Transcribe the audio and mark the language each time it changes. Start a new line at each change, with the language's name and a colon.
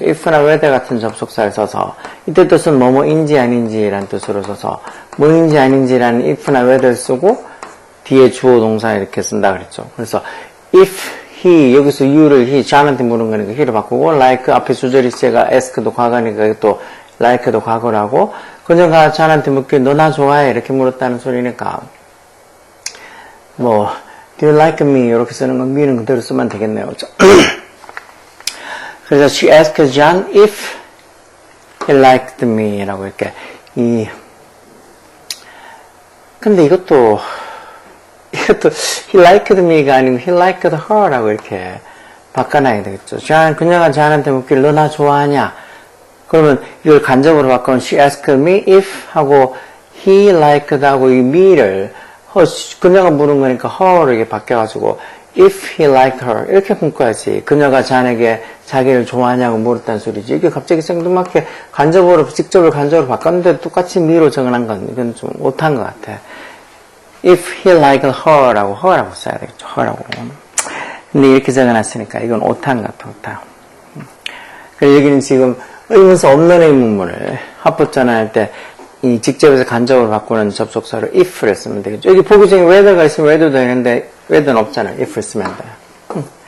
Korean: if나 whether 같은 접속사를 써서, 이때 뜻은 뭐뭐인지 아닌지라는 뜻으로 써서, 뭐인지 아닌지라는 if나 whether를 쓰고, 뒤에 주어 동사 이렇게 쓴다 그랬죠. 그래서, if he, 여기서 you를 존한테 물은 거니까 he를 바꾸고, like, 앞에 주절이 시제가 ask도 과거니까 또 like도 과거라고, 그녀가 존한테 묻길, 너 나 좋아해? 이렇게 물었다는 소리니까,
English: do you like me?
Korean: 이렇게 쓰는 건 me는 그대로 쓰면 되겠네요. 그래서
English: she asked John if he liked me
Korean: 라고 이렇게, 근데 이것도
English: he liked me
Korean: 가 아니고
English: he liked her
Korean: 라고 이렇게 바꿔놔야 되겠죠. 그녀가 존한테 묻길 너 나 좋아하냐? 그러면 이걸 간접으로 바꾸면
English: she asked me if
Korean: 하고 he liked 하고 이 me를 그녀가 물은 거니까 her를 이렇게 바뀌어가지고
English: if he liked her
Korean: 이렇게 묶어야지. 그녀가 자네에게 자기를 좋아하냐고 물었다는 소리지. 이게 갑자기 생뚱맞게 직접으로 간접으로 바꿨는데 똑같이 me로 적어놓은 건 이건 좀 오타인 것 같아.
English: if he liked her라고
Korean: 써야 되겠죠.
English: her라고.
Korean: 근데 이렇게 적어놨으니까 이건 오타인 것 같아. 오타. 그래서 여기는 지금 의문사 없는 의문문을 합법 전환할 때 이 직접해서 간접으로 바꾸는 접속사로 if를 쓰면 되겠죠. 여기 보기 중에 whether가 있으면 whether도 되는데 whether는 없잖아요. if를 쓰면 돼요.